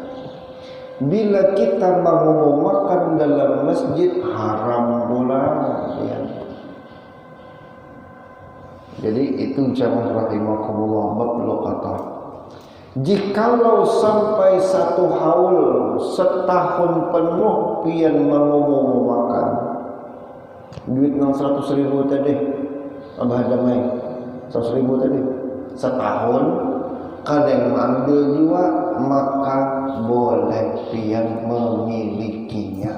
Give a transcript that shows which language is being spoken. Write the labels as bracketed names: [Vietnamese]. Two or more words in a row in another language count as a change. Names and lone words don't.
[Banjar] Bila kita mengumumkan dalam masjid, haram pula ya. Jadi itu jamaah rahimakumullah perlu kata. Jikalau sampai 1 haul setahun penuh pian mengumumkan duit 100.000 tadi, abah damai 100.000 tadi setahun, kadang ambil jiwa, maka boleh pian memilikinya.